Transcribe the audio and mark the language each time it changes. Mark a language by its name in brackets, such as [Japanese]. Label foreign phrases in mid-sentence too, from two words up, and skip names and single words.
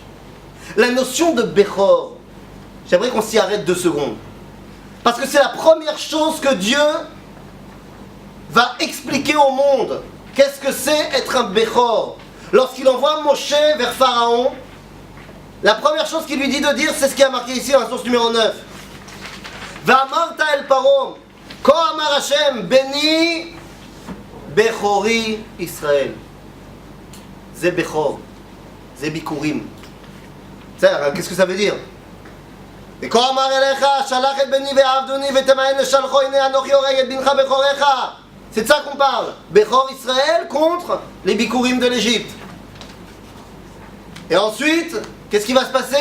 [French] La notion de Bechor, j'aimerais qu'on s'y arrête 2 secondes. Parce que c'est la première chose que Dieu va expliquer au monde. Qu'est-ce que c'est être un Bechor? Lorsqu'il envoie Moshe vers Pharaon, la première chose qu'il lui dit de dire, c'est ce qui a marqué ici dans la source numéro 9. [Hebrew] ואמרת אל פרעה כה אמר השם בני בכורי ישראל. זה בכור, זה ביכורים. [French] Qu'est-ce que ça veut dire? C'est de ça qu'on parle. Bechor Israël contre les Bikurim de l'Égypte. Et ensuite, qu'est-ce qui va se passer?